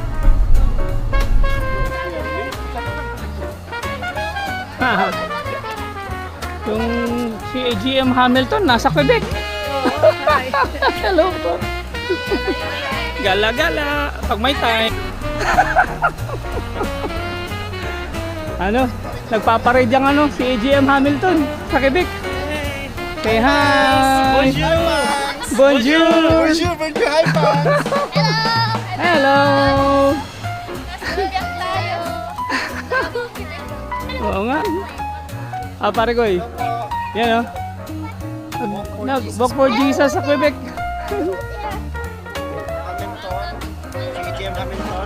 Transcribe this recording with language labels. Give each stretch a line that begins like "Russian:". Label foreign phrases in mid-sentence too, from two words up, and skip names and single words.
Filipino: Yung si GM Hamilton nasa Quebec. Hello po. Gala-gala pag may time. Ano? Nagpaparade yung ano si GM Hamilton sa Quebec.
English: Say hi.
French: Bonjour! Bonjour. Bonjour! Bonjour!
English: Hi, fans! Hello.
Filipino: Biyak tayo. Oo nga. Pare ko eh. Yan oh.
English: Walk for Jesus sa Quebec. Hamilton. GM Hamilton.